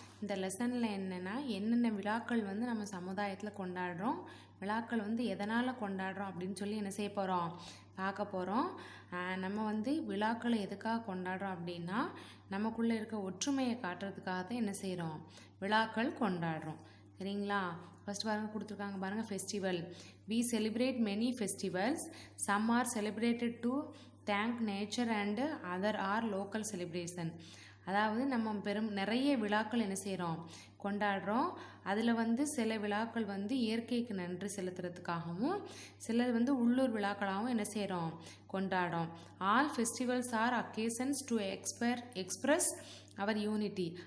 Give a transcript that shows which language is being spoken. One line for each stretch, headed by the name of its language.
Tamil: இந்த லெசனில் என்னென்ன விழாக்கள் வந்து நம்ம சமுதாயத்தில் கொண்டாடுறோம், விழாக்கள் வந்து எதனால் கொண்டாடுறோம் அப்படின்னு சொல்லி என்ன செய்ய போகிறோம் பார்க்க போகிறோம். நம்ம வந்து விழாக்களை எதுக்காக கொண்டாடுறோம் அப்படின்னா நமக்குள்ளே இருக்க ஒற்றுமையை காட்டுறதுக்காக தான் என்ன செய்கிறோம் விழாக்கள் கொண்டாடுறோம். சரிங்களா? ஃபர்ஸ்ட் பாருங்க கொடுத்துருக்காங்க பாருங்கள்.
English: Festival. We celebrate many festivals. Some are celebrated to thank nature and other are local celebration.
Tamil: அதாவது நம்ம நிறைய விழாக்கள் என்ன செய்கிறோம் கொண்டாடுறோம். அதில் வந்து சில விழாக்கள் வந்து இயற்கைக்கு நன்றி செலுத்துறதுக்காகவும் சிலர் வந்து உள்ளூர் விழாக்களாகவும் என்ன செய்கிறோம் கொண்டாடுறோம்.
English: All festivals are occasions to express our unity.